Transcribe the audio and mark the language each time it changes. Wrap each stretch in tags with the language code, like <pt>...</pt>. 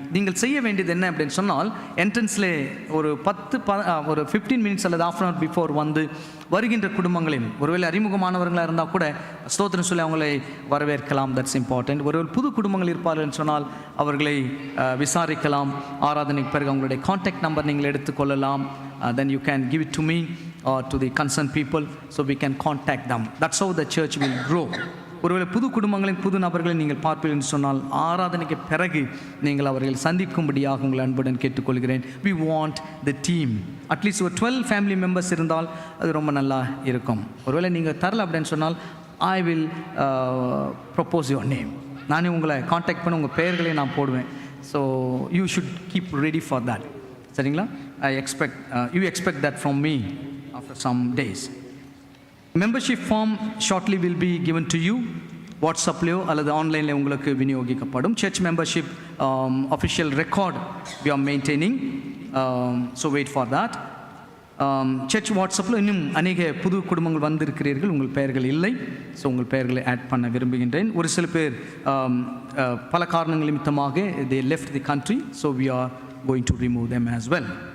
<ta>நீங்கள் செய்ய வேண்டியது என்ன அப்படின்னு சொன்னால் என்ட்ரன்ஸில் ஒரு 15 மினிட்ஸ் அல்லது</ta> <en>½ hour before</en> <ta>வந்து வருகின்ற குடும்பங்களையும், ஒருவேளை அறிமுகமானவர்களாக இருந்தால் கூட ஸ்தோத்திரம் சொல்லி அவங்களை வரவேற்கலாம்.</ta> <en>That's important.</en> <ta>ஒருவேளை புது குடும்பங்கள் இருப்பார்கள் சொன்னால் அவர்களை விசாரிக்கலாம். ஆராதனைக்கு பிறகு அவங்களுடைய கான்டாக்ட் நம்பர் நீங்கள் எடுத்துக்கொள்ளலாம்.</ta> <en>then you can give it to me or to the concerned people so we can contact them. That's how the church will grow.</en> <ta>ஒருவேளை புது குடும்பங்களின் புது நபர்களை நீங்கள் பார்ப்பீர்கள் என்று சொன்னால் ஆராதனைக்கு பிறகு நீங்கள் அவர்கள் சந்திக்கும்படியாக உங்கள் அன்புடன் கேட்டுக்கொள்கிறேன்.</ta> <en>we want the team.</en> <ta>At least ஒரு 12 ஃபேமிலி மெம்பர்ஸ் இருந்தால் அது ரொம்ப நல்லா இருக்கும். ஒருவேளை நீங்கள் தரல அப்படின்னு சொன்னால்</ta> <en>I will propose your name.</en> <ta>நானே உங்களை காண்டாக்ட் பண்ண உங்கள் பெயர்களை நான் போடுவேன்.</ta> <en>So you should keep ready for that.</en> <ta>சரிங்களா?</ta> <en>You expect that from me. after some days. Membership form shortly will be given to you.</en> <ta>வாட்ஸ்அப்லையோ அல்லது ஆன்லைனில் உங்களுக்கு விநியோகிக்கப்படும்.</ta> <en>Church membership official record we are maintaining, so wait for that.</en> <ta>Search வாட்ஸ்அப்பில் இன்னும் அநேக புது குடும்பங்கள் வந்திருக்கிறீர்கள், உங்கள் பெயர்கள் இல்லை. ஸோ உங்கள் பெயர்களை ஆட் பண்ண விரும்புகின்றேன். ஒரு சில பேர் பல காரணங்கள் நிமித்தமாக</ta> <en>they left the country, so we are going to remove them as well.</en>